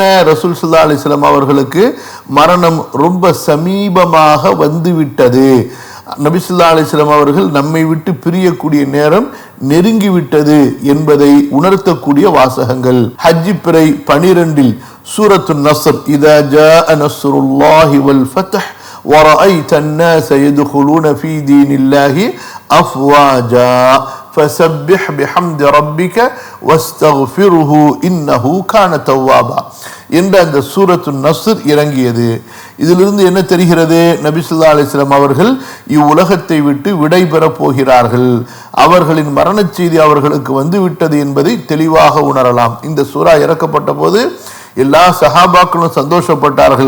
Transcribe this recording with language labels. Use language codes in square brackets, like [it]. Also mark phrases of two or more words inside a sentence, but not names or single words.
[ta] ரசூல் [ar] صلى الله عليه وسلم [ta] அவர்களுக்கு மரணம் ரொம்ப சமீபமாக வந்துவிட்டது. நபி [ar] صلى الله عليه وسلم [ta] அவர்கள் நம்மை விட்டு பிரியக்கூடிய நேரம் நெருங்கிவிட்டது என்பதை உணர்த்தக்கூடிய வாசகங்கள். ஹஜ் பிறை 12 சூரத்துன் நஸ்ர், [ar] إذا جاء نصر الله والفتح ورأيت الناس يدخلون في دين الله أفواجا فسبح بحمد ربك واستغفره إنه كان توابا [ta] என்ற அந்த சூரத்துன் நஸ்ர் இறங்கியது. இதிலிருந்து என்ன தெரிகிறது? நபி [ar] صلى الله عليه وسلم [ta] அவர்கள் இவ்வுலகத்தை விட்டு விடை பெறப் போகிறார்கள். அவர்களின் மரண செய்தி அவர்களுக்கு வந்து விட்டது என்பதை தெளிவாக உணரலாம். இந்த சூரா இறக்கப்பட்ட போது எல்லா சஹாபாக்களும் சந்தோஷப்பட்டார்கள்.